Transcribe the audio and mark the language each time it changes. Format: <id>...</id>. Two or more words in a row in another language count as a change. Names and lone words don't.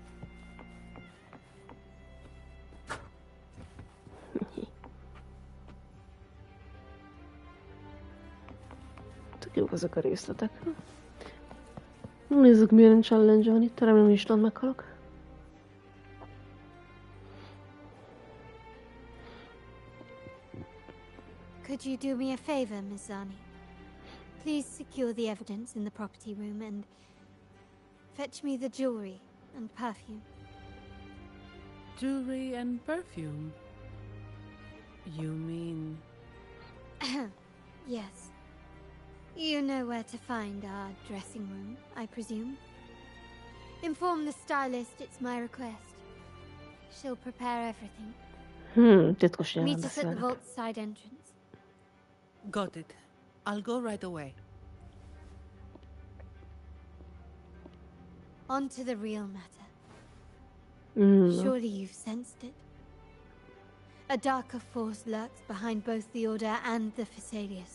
<hu>Tök jók ezek a részletek. Nézzük, milyen challenge van itt, remélem is tudom, meghalok.</hu> <en>Could you do me a favor, Miss Zani? Please secure the evidence in the property room and fetch me the jewelry and perfume. Jewelry and perfume? You mean... Yes. You know where to find our dressing room, I presume? Inform the stylist it's my request. She'll prepare everything.</en> <hu>Titkos nyelven</hu> <en>Meet us at the</en> <hu>beszélnek.</hu> <en>vault's side entrance. Got it. I'll go right away. On to the real matter. No. Surely you've sensed it. A darker force lurks behind both the Order and the Phasaelius.</en>